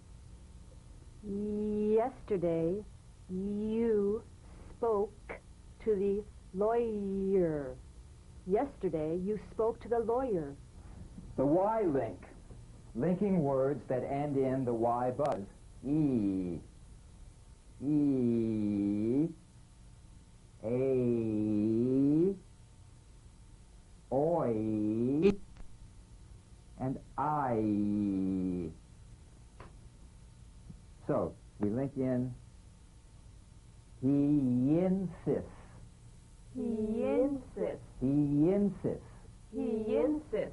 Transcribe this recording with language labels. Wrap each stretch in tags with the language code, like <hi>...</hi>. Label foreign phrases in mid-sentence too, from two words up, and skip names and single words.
<en>Yesterday, you spoke to the lawyer. Yesterday, you spoke to the lawyer. The Y link. Linking words that end in the Y buzz. E. E. A. Oi. And I. So, we link in he insists. He insists. He insists. He insists.</en>